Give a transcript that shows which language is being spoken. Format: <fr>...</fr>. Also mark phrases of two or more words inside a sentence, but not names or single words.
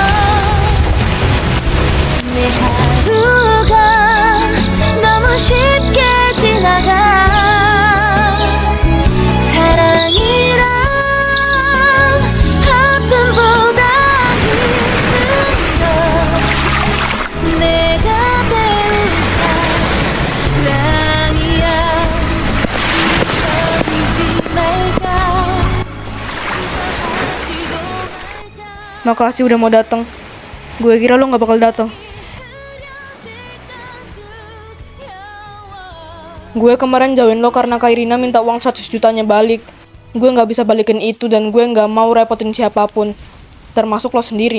<ko>내 하루가 너무 쉽게 지나가 사랑이란 아픔보다 힘든 걸 내가 배운 사랑이야 잊어버리지 말자 잊어버리고 말자</ko> <id>makasih udah mau datang. Gue kira lo nggak bakal datang. Gue kemarin jauhin lo karena Kairina minta uang 100 jutanya balik. Gue nggak bisa balikin itu dan gue nggak mau repotin siapapun, termasuk lo sendiri.</id>